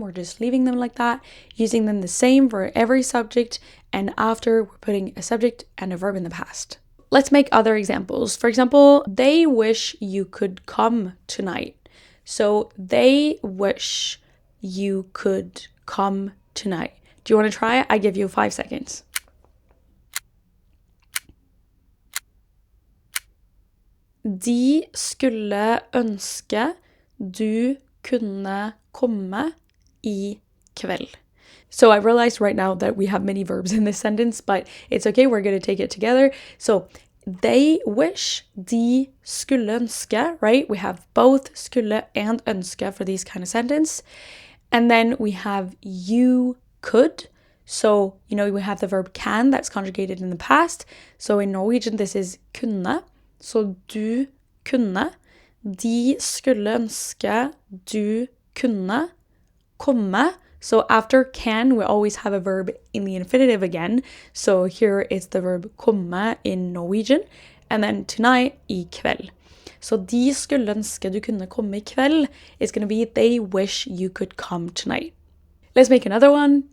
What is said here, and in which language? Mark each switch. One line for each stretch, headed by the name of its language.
English: We're just leaving them like that, using them the same for every subject, and after we're putting a subject and a verb in the past. Let's make other examples. For example, they wish you could come tonight. So they wish you could come tonight. Do you want to try it? I give you 5 seconds.
Norwegian: De skulle ønske du kunne komme I kveld.
English: So I realized right now that we have many verbs in this sentence, but it's okay, we're going to take it together. So they wish,
Norwegian: de skulle ønske,
English: right? We have both skulle and ønske for these kind of sentence. And then we have you could. So, we have the verb can that's conjugated in the past. So in Norwegian, this is kunne.
Norwegian: Så du kunne. De skulle ønske du kunne komme.
English: So after can, we always have a verb in the infinitive again. So here it's the verb komme in Norwegian. And then tonight,
Norwegian: I kveld.
English: So
Norwegian: de skulle ønske du kunne komme I kveld
English: is going to be they wish you could come tonight. Let's make another one.